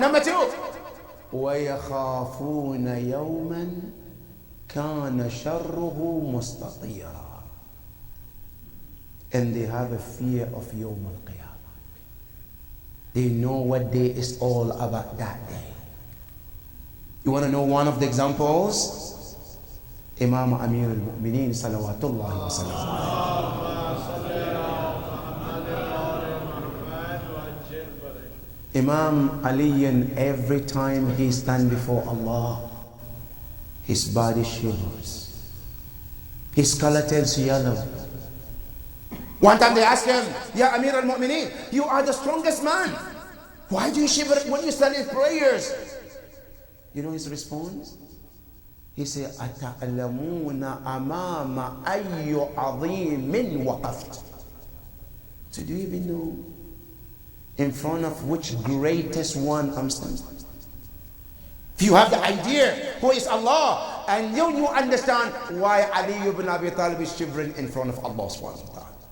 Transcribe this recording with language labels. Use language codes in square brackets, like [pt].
[en] Number two, [ar] وَيَخَافُونَ يَوْمًا كَانَ شَرُّهُ مُسْتَطِيرًا. [en] And they have a fear of Yawm al-Qiyamah. They know what day is all about that day. You want to know one of the examples? Imam Amir al-Mu'mineen salawatullahi wa sallam. Imam Ali, every time he stands before Allah, his body shivers. His color turns yellow. One time they asked him, Ya Amir al-Mu'mineen, you are the strongest man. Why do you shiver when you stand in prayers? You know his response? He said, [ar] أَتَعْلَمُونَ أَمَامَ أَيُّ عَظِيمٍ وَقَفْتُ. [en] So do you even know in front of which greatest one I'm standing? If you have the idea who is Allah, and you understand why Ali ibn Abi Talib is shivering in front of Allah subhanahu wa ta'ala.